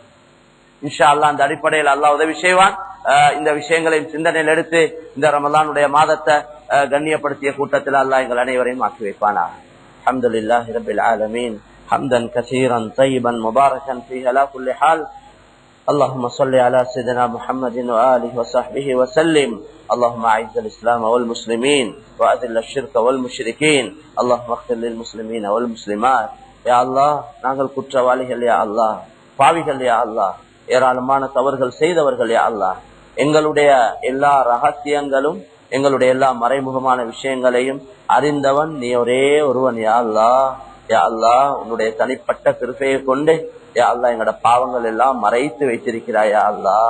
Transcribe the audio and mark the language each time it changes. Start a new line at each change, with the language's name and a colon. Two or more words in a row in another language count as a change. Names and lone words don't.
Arabic: إن شاء الله
Tamil: அந்த அடிப்படையில் அல்லாஹ் உதவி செய்வான். இந்த விஷயங்களை சிந்தனையில் எடுத்து இந்த ரமலானுடைய மாதத்தை கண்ணியப்படுத்திய கூட்டத்தில் அல்லாஹ் எங்கள் அனைவரையும் ஆக்கி வைப்பானா.
Arabic: الحمد لله رب العالمين حمدا كثيرا طيبا مباركا فيه على كل حال. اللهم صل على سيدنا محمد وآله وصحبه وسلم. اللهم أعز الإسلام والمسلمين وأذل الشرك والمشركين. اللهم اغفر للمسلمين والمسلمات. يا الله
Tamil: நாங்கள் குற்றவாளிகள்
Arabic: يا الله,
Tamil: பாவிகள்
Arabic: يا الله,
Tamil: ஏராளமான தவறுகள் செய்தவர்கள்
Arabic: يا الله.
Tamil: எங்களுடைய எல்லா ரகசியங்களும் எங்களுடைய எல்லா மறைமுகமான விஷயங்களையும் அறிந்தவன் நீ ஒரே ஒருவன்
Arabic: يا الله. يا الله
Tamil: உன்னுடைய தனிப்பட்ட கிருபையை கொண்டு
Arabic: يا الله
Tamil: எங்களோட பாவங்கள் எல்லாம் மறைத்து வைத்திருக்கிறாயா அல்லாஹ்.